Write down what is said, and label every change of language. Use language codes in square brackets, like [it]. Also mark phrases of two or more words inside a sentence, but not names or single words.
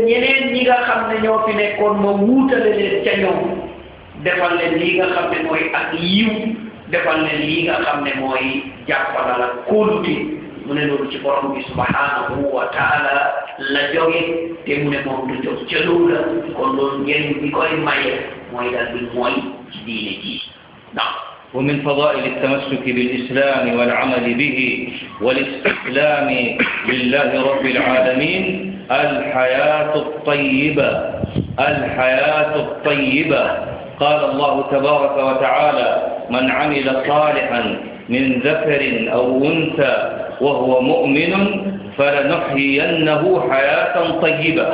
[wo] ñeneen ñi nga xam ne ñoo fi nekkoon ma wuutale leen ca ñoom defal leen lii nga xam ne mooy ak yiw defal leen lii nga xam ne mooy jàppandal ak kóolute mu ne loolu ci borom bi [ar] سبحانه وتعالى [wo] la jóge te mu ne moom du jóg ca loolu la kon loolu njëriñ bi koy maye mooy dal bi mooy ci diine ji ndax [ar] ومن فضائل التمسك بالإسلام والعمل به والاستسلام لله رب العالمين الحياة الطيبة قال الله تبارك وتعالى من عمل صالحا من ذكر أو أنثى وهو مؤمن فلنحيينه حياة طيبة.